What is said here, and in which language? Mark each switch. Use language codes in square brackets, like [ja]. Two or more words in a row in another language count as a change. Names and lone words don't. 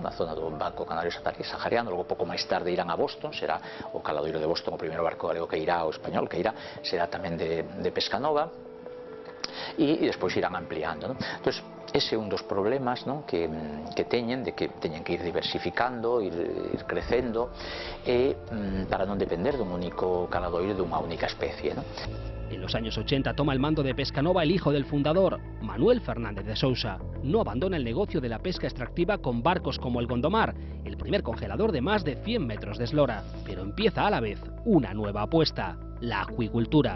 [gl] Na zona do Banco Canario Sahariano. Logo pouco máis tarde irán a Boston, será o caladoiro de Boston o primeiro barco galego que irá, o español que irá, será tamén de Pescanova, e despois irán ampliando, non? Entón, ese é un dos problemas, non? que teñen, de que teñen que ir diversificando, ir crecendo, e para non depender dun único caladoiro, dunha única especie, non? [es] En los años 80 toma el mando de Pescanova el hijo del fundador, Manuel Fernández de Sousa. No abandona el negocio de la pesca extractiva con barcos como el Gondomar, el primer congelador de más de 100 metros de eslora, pero empieza a la vez una nueva apuesta, la acuicultura.